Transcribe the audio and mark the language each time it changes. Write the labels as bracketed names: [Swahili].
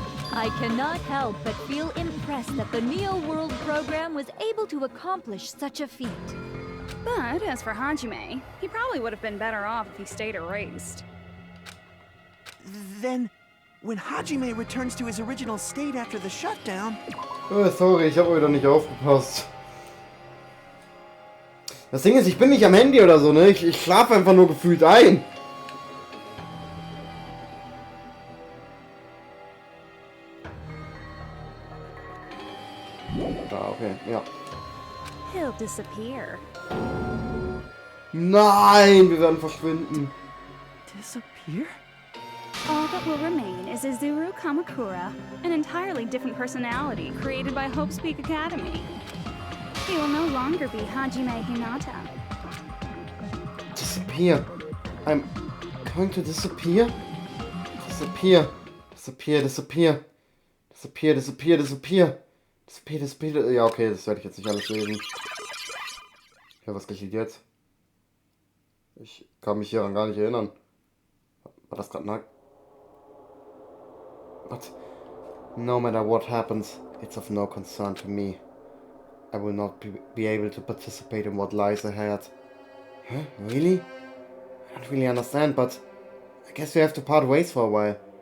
[English] I cannot help but feel impressed that the Neo World program was able to accomplish such a feat. But as for Hajime, he probably would have been better off if he stayed erased. Then, when Hajime returns to his original state after the shutdown... [German] Oh, sorry, ich habe wieder nicht aufgepasst. Das Ding ist, ich bin nicht am Handy oder so, ne? Ich schlafe einfach nur gefühlt ein. Da, okay, ja. [English] He'll disappear. [German] Nein, wir werden verschwinden. [English] Disappear? All that will remain is Izuru Kamakura, an entirely different personality created by Hope's Peak Academy. He will no longer be Hajime Hinata. Disappear. I'm going to disappear? Disappear. Disappear, disappear. Disappear, disappear, disappear. Disappear, disappear. [German] Ja, okay, das werde ich jetzt nicht alles lesen. Ja, was geschieht jetzt? Ich kann mich hieran gar nicht erinnern. War das gerade nackt? [English] But no matter what happens, it's of no concern to me. I will not be able to participate in what lies ahead. Huh? Really? I don't really understand, but I guess we have to part ways for a while.